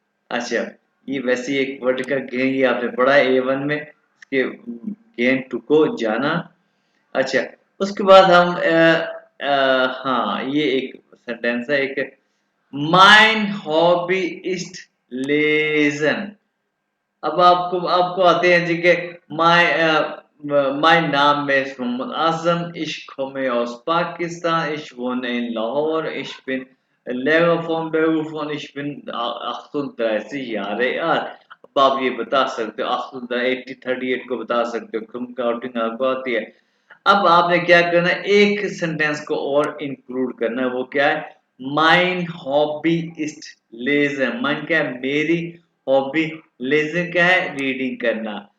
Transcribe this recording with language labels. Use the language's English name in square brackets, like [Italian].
[Hindi] अच्छा, ये वैसे एक वर्ड का गेन, ये आपने पढ़ा है A1 में, इसके गेन टू को जाना। अच्छा, उसके बाद हम हाँ, ये एक सेंटेंस है, एक [German] माइन हॉबी इस्ट लेजन। [Hindi] अब आपको आते हैं जी के my [German] mein Name ist Mohammed Azam, ich komme aus Pakistan, ich wohne in Lahore, ich bin Lehrer von Beruf und ich bin 38 Jahre alt। [Hindi] अब आप ये बता सकते हो, 38 को बता सकते हो, तुम काउंटिंग आपको आती है। अब आपने क्या करना है, एक सेंटेंस को और इंक्लूड करना है, वो क्या है? [German] माइन हॉबी इस्ट लेजर। [Hindi] Mine क्या है? मेरी हॉबी। लेजर क्या है? रीडिंग करना।